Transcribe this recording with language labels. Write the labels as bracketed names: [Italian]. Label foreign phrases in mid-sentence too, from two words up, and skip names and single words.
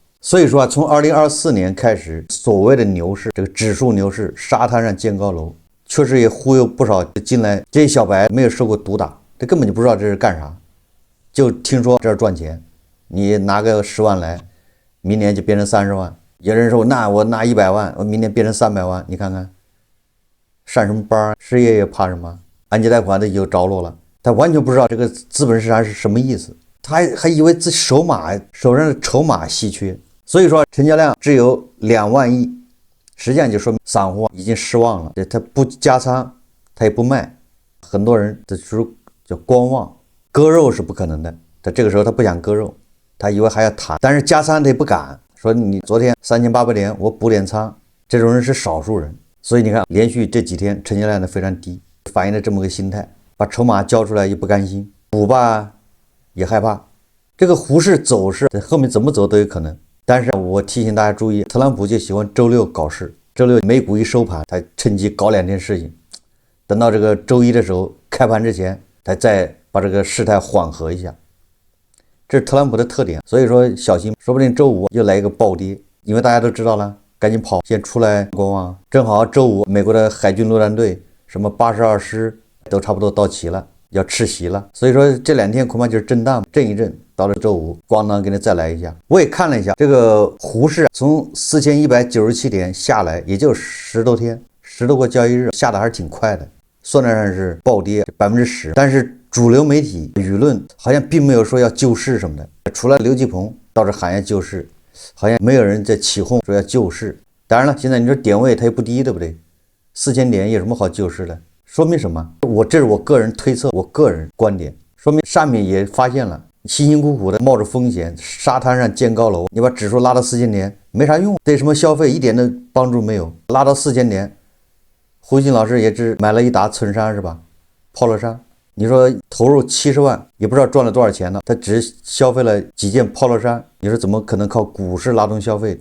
[Chinese] 所以說啊，从2024年開始，所謂的牛市，這個指數牛市，沙灘上建高樓，確實也忽悠不少進來。這些小白沒有受過毒打，這根本就不知道這是幹啥，就聽說這是賺錢，你拿個10萬來，明年就變成30萬。有人說那我拿100萬，我明年變成300 萬，你看看上什麼班？失業也怕什麼？按揭貸款的有着落了，他完全不知道這個資本市場是什麼意思，他還以為自己手上的籌碼稀缺。所以說成交量只有2萬億，實際上就說明散戶已經失望了。他不加倉，他也不賣，很多人的就是叫觀望，割肉是不可能的。他這個時候他不想割肉，他以為還要談，但是加倉他也不敢。說你昨天3800 點，我補點倉，這種人是少數人。所以你看，連續這幾天成交量都非常低，反映了這麼個心態，把籌碼交出來也不甘心，補吧也害怕。這個股市走勢後面怎麼走都有可能。但是我提醒大家注意，特朗普就喜歡周六搞事，周六美股一收盤，他趁機搞2件事情，等到這個周一的時候開盤之前，他再把這個事態緩和一下，這是特朗普的特點。所以說小心，說不定周五又來一個暴跌，因為大家都知道了，趕緊跑，先出來观望。正好周五美國的海軍陸戰隊什麼82師都差不多到齊了，要吃席了，所以說這2天恐怕就是震盪，震一震。到了周五，咣當给你再來一下。我也看了一下這個股市，從4197點下來，也就10多天，10多個交易日，下的還是挺快的，算得上是暴跌10%。但是主流媒體輿論好像並沒有說要救市什麼的，除了劉繼鵬倒是喊要救市，好像沒有人在起哄說要救市。當然了，現在你說點位它也不低，對不对？4000點有什麼好救市的？說明什麼？這是我個人推測，我個人觀點，說明上面也發現了。辛辛苦苦的冒着風險，沙灘上建高樓，你把指數拉到4000點沒啥用，對什麼消費一點的幫助沒有。拉到4000點，胡鑫老師也只買了一打村山是吧？Polo衫，你說投入70萬，也不知道賺了多少錢呢？他只消費了幾件 Polo衫，你說怎麼可能靠股市拉動消費？